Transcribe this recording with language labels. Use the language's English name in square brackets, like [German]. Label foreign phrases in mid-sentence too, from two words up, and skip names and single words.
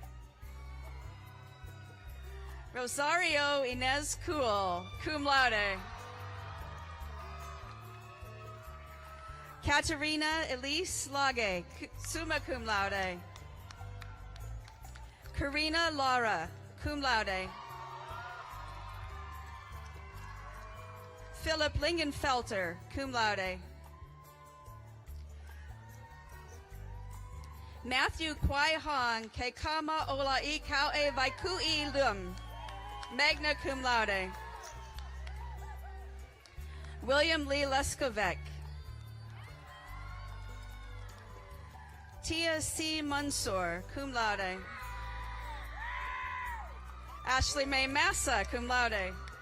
[English] Rosario Inez Cool, [Latin] cum laude. [English] Katerina Elise Lage, [Latin] summa cum laude. [English] Karina Laura, [Latin] cum laude. [English] Philip Lingenfelter, [Latin] cum laude. [English] Matthew Kwai Hong, ke kama ola I kau e vai kui lum, [Latin] magna cum laude. [English] William Lee Leskovec. Tia C. Mansour, [Latin] cum laude. [English] Ashley Mae Massa, [Latin] cum laude.